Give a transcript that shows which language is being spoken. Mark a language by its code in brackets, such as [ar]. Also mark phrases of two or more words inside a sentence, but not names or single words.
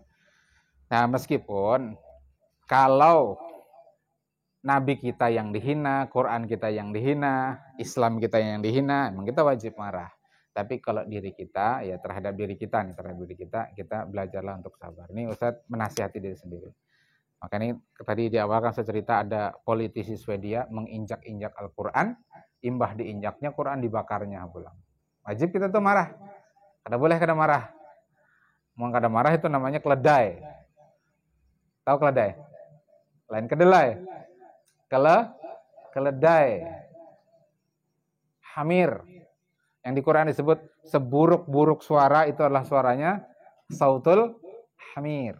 [id] Nah, meskipun kalau Nabi kita yang dihina, Quran kita yang dihina, Islam kita yang dihina, memang kita wajib marah. Tapi kalau diri kita, ya terhadap diri kita, kita belajarlah untuk sabar. Ini Ustadz menasihati diri sendiri. Makanya tadi di awal kan saya cerita ada politisi Swedia menginjak-injak Al-Quran, imbah diinjaknya Quran dibakarnya pulang. [bjn] Wajib kita tuh marah. Kada boleh kada marah. Mau kada marah itu namanya keledai. Tahu keledai? Lain kedelai. Keledai. Hamir. [id] Yang di Quran disebut seburuk-buruk suara itu adalah suaranya [ar] صوت الحمير.